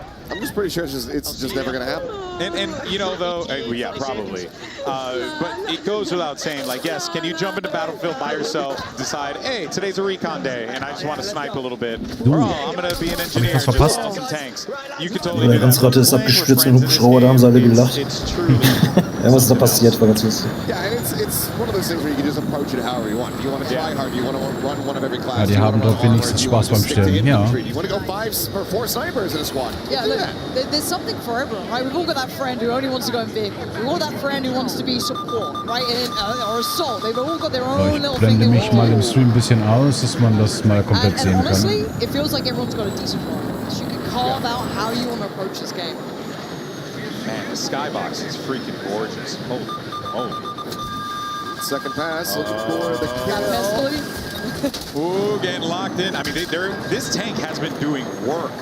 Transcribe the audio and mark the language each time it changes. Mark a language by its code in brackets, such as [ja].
[en] I'm just pretty sure it's just never going to happen. And you know, though, yeah, probably. But it goes without saying, like, yes, can you jump into Battlefield by yourself, decide, hey, today's a recon day, and I just want to snipe a little bit, or I'm going to be an engineer and just install some tanks. You can totally do [de] Der Ganzratte ist abgestürzt mit dem Hubschrauber, da haben sie alle gelacht. Was ist da passiert, war ganz lustig. [en] Yeah, and it's one of those things where you can just approach it however you want. Do you want to try hard? Do you want to run one of every class? [de] Ja, die haben dort wenigstens Spaß beim Stellen, ja. [en] Do you want to go 4 snipers in a squad? Yeah, look, there's something for everyone, right? We've all got that friend who only wants to go in vehicle. We've all got that friend who wants to be support, right? Or assault. They've all got their own little thing. [de] Ich blende mich mal im Stream ein bisschen aus, dass man das mal komplett sehen kann. [en] Honestly, it feels like everyone's got a decent role. You can carve out how you want to approach this game. Man, the skybox is freaking gorgeous. Holy. Second pass, looking for the kill. Ooh, getting locked in. I mean, this tank has been doing work.